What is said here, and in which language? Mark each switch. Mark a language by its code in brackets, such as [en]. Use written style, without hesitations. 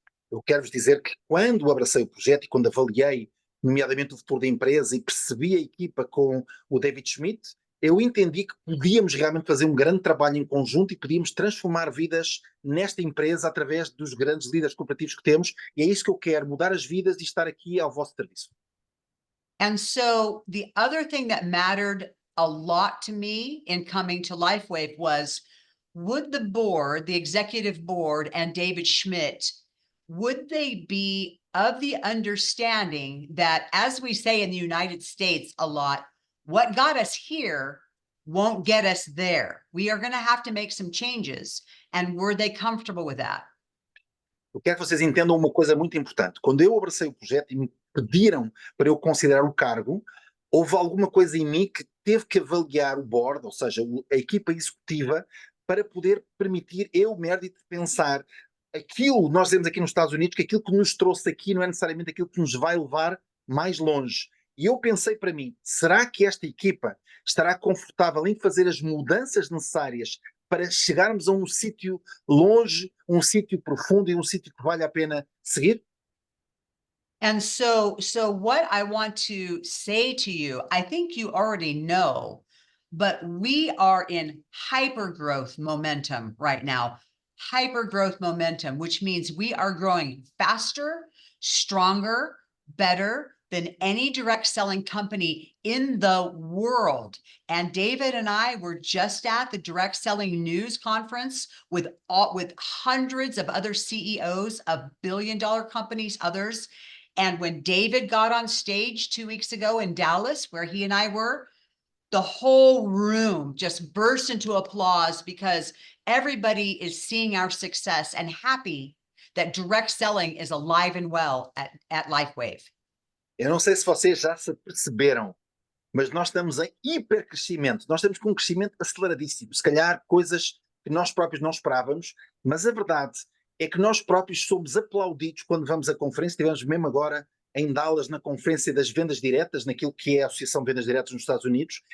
[pt] Eu quero vos dizer que quando abracei o projeto e quando avaliei, nomeadamente o futuro da empresa, e percebi a equipa com o David Schmidt, eu entendi que podíamos realmente fazer um grande trabalho em conjunto e podíamos transformar vidas nesta empresa através dos grandes líderes corporativos que temos, e é isso que eu quero, mudar as vidas e estar aqui ao vosso serviço. [en] And so the other thing that mattered a lot to me in coming to Lifewave was, would the board, the executive board, and David Schmidt, would they be of the understanding that, as we say in the United States a lot, what got us here won't get us there. We are going to have to make some changes. And were they comfortable with that? [pt] Eu quero que vocês entendam uma coisa muito importante. Quando eu abracei o projeto e me pediram para eu considerar o cargo, houve alguma coisa em mim que teve que avaliar o board, ou seja, a equipa executiva, para poder permitir eu, Meredith, pensar aquilo que nós temos aqui nos Estados Unidos, que aquilo que nos trouxe aqui não é necessariamente aquilo que nos vai levar mais longe. E eu pensei para mim, será que esta equipa estará confortável em fazer as mudanças necessárias para chegarmos a um sítio longe, um sítio profundo e um sítio que vale a pena seguir? [en] And so what I want to say to you, I think you already know, but we are in hyper growth momentum right now. Hyper growth momentum, which means we are growing faster, stronger, better than any direct selling company in the world. And David and I were just at the direct selling news conference with hundreds of other CEOs of billion-dollar companies, others. And when David got on stage 2 weeks ago in Dallas, where he and I were, the whole room just burst into applause because everybody is seeing our success and happy that direct selling is alive and well at Lifewave. [pt] Eu não sei se vocês já se perceberam, mas nós estamos em hipercrescimento. Nós estamos com um crescimento aceleradíssimo. Se calhar coisas que nós próprios não esperávamos, mas a verdade é que nós próprios somos aplaudidos quando vamos à conferência. Estivemos mesmo agora em Dallas na conferência das vendas diretas, naquilo que é a Associação de Vendas Diretas nos Estados Unidos.